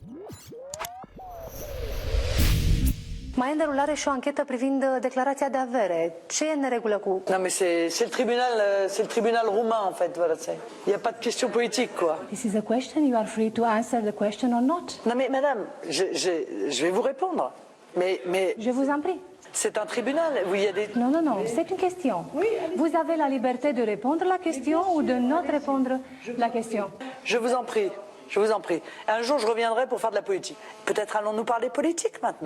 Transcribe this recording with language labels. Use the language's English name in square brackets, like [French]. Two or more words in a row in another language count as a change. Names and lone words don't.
[Romanian] Mai e în derulare și o anchetă privind declarația de avere. Ce e în neregulă cu... [French] Non mais c'est le tribunal roumain en fait, voilà, il n'y a pas de question politique quoi. [English] This is a question, you are free to answer the question or not. [French] Non mais madame, je vais vous répondre, mais Je vous en prie. c'est un tribunal, où il y a des... Non, non, non, c'est une question. Oui, vous avez la liberté de répondre à la question ou de ne pas répondre à la question. Je vous en prie. Je vous en prie. Un jour, je reviendrai pour faire de la politique. Peut-être allons-nous parler politique maintenant.